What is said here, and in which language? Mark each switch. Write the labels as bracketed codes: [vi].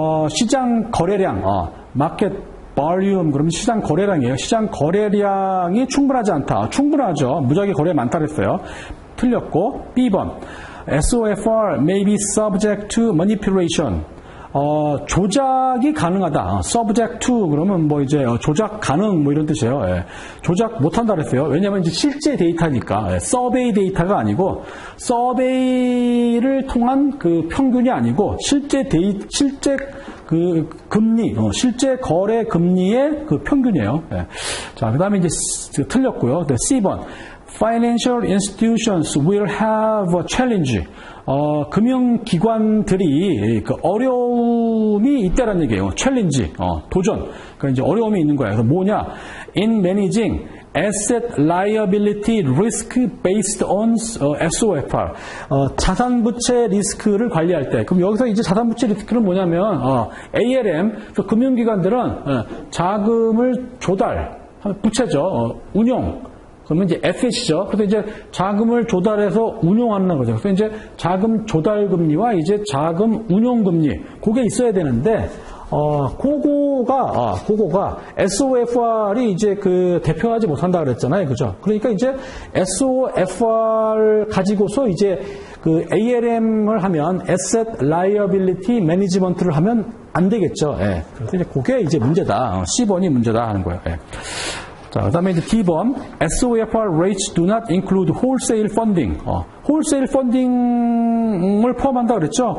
[ko] 시장 거래량, market volume, 그러면 시장 거래량이에요. 시장 거래량이 충분하지 않다. 충분하죠. 무지하게 거래 많다 그랬어요. 틀렸고, [en] B번, SOFR may be subject to manipulation. [ko] 조작이 가능하다. subject to 그러면 이제 조작 가능 이런 뜻이에요. 예. 조작 못한다 그랬어요. 왜냐하면 이제 실제 데이터니까. 예. 서베이 데이터가 아니고 서베이를 통한 그 평균이 아니고 실제 그 금리, 실제 거래 금리의 그 평균이에요. 예. 자, 그다음에 이제 틀렸고요. C번. [en] Financial institutions will have a challenge. [ko] 금융기관들이 그 어려움이 있다라는 얘기예요. 챌린지, 도전. 그러니까 이제 어려움이 있는 거예요. 그래서 뭐냐? [en] In managing asset liability risk based on SOFR. [ko] 자산부채 리스크를 관리할 때. 그럼 여기서 이제 자산부채 리스크는 뭐냐면, ALM, 금융기관들은 자금을 부채죠. 운용. 그러면 이제 에셋이죠. 그래서 이제 자금을 조달해서 운용하는 거죠. 그래서 이제 자금 조달 금리와 이제 자금 운용 금리, 그게 있어야 되는데, 그거가 SOFR이 이제 그 대표하지 못한다 그랬잖아요. 그죠? 그러니까 이제 SOFR 가지고서 이제 그 ALM을 하면 Asset Liability Management를 하면 안 되겠죠. 예. 그래서 이제 그게 이제 문제다. C번이 문제다 하는 거예요. 예. 자, 그 다음에 이제 [en] D번, SOFR rates do not include wholesale funding. [ko] wholesale funding을 포함한다 그랬죠?